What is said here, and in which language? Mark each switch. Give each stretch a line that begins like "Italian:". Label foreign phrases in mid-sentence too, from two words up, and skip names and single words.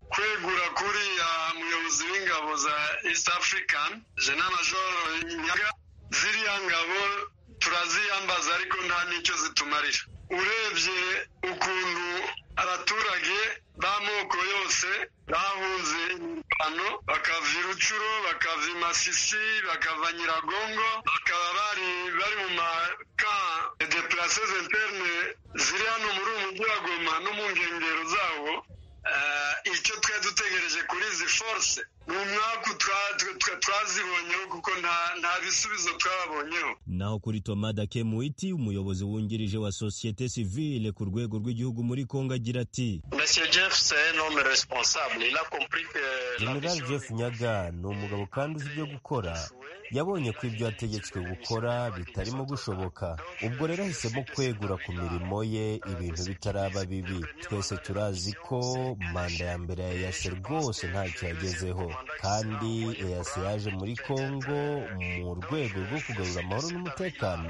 Kinyarwanda: Kwegura kuri muyobozi w'ingabo za East African General Major Nyaga, ziriya ngabo turaziyambaza ariko nta nicyo zitumarira. Urebye ukuntu abaturage b'amoko yose bahunze imirwano, bakava i Rucuro, bakava i Masisi, bakava Nyiragongo, bakaba bari mu maka
French: de places internes
Kinyarwanda: ziri hano muri umujyi wa Goma no mu nkengero zawo. Icyo twari dutegereje kuri izi force ni umwaka twazibonyeho kuko nta bisubizo twabonyeho. Naho kuri Tomada Kemuiti, umuyobozi wungirije wa
French: société civile
Kinyarwanda: ku rwego rw'igihugu muri Kongo, agira ati
French: Monsieur Jeff c'est un homme responsable, il a compris que
Kinyarwanda: General Jeff Nyaga ni umugabo kandi uzi ibyo gukora. yabonye ko ibyo yategetswe gukora bitarimo gushoboka, ubwo rero ahisemo kwegura ku mirimo ye ibintu bitaraba bibi. Twese turazi ko manda ya mbere ya EAC rwose ntacyo yagezeho, kandi EAC yaje muri Kongo mu rwego rwo kugarura amahoro n'umutekano.